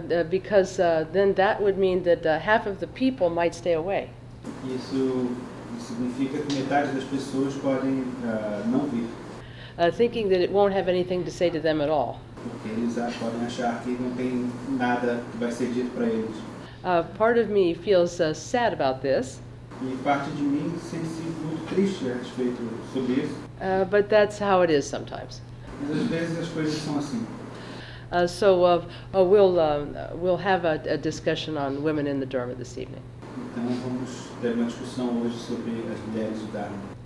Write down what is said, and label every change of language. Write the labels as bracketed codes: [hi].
[en] Because then that would mean that half of the people might stay away. [pt] Isso significa que metade das pessoas podem não vir. [en] Thinking that it won't have anything to say to them at all. [pt] Porque eles podem achar que não tem nada que vai ser dito para eles. [en] Part of me feels sad about this. [pt] E parte de mim sente-se muito triste a respeito sobre isso. [en] But that's how it is sometimes. [pt] Mas às vezes as coisas são assim. [en] So we'll have a discussion on women in the Dharma this evening. [pt] Então vamos ter uma discussão hoje sobre as mulheres do Dharma.